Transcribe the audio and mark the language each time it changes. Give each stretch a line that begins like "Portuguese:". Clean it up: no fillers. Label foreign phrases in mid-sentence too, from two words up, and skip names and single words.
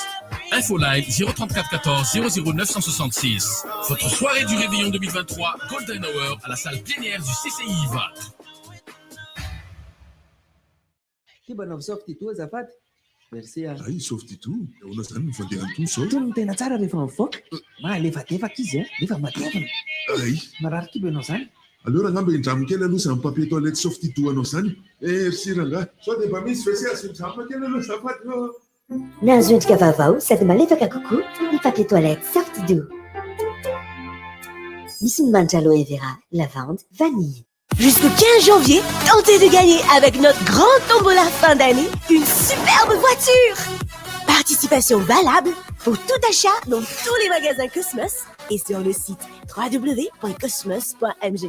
French: Info live 034 14 00 966. Votre soirée du réveillon 2023 Golden Hour à la salle plénière du CCI VAT. Merci. Ay, softy tout.
Malagasy: Ona zany mifandeha to zao. Tony tena tsara rehefa mivoaka. Malefadefaka izy, rehefa matevina. Ay. Marary kibo ianao zany. Aleo rangamba indramo kely aloha zany
French: papier toilette softy tout
Malagasy: anao zany. Merci ranga. Sao dia mba misy vese azo indramo kely aloha zafady. Nahazo endrika vaovao sady malefaka kokoa ny
French: papier toilette Soft Doux.
Malagasy: Misy ny manitra aloe vera, lavande, vanille.
French: Jusqu'au 15 janvier, tentez de gagner avec notre grande tombola fin d'année une superbe voiture. Participation valable pour tout achat dans tous les magasins Cosmos et sur le site www.cosmos.mg.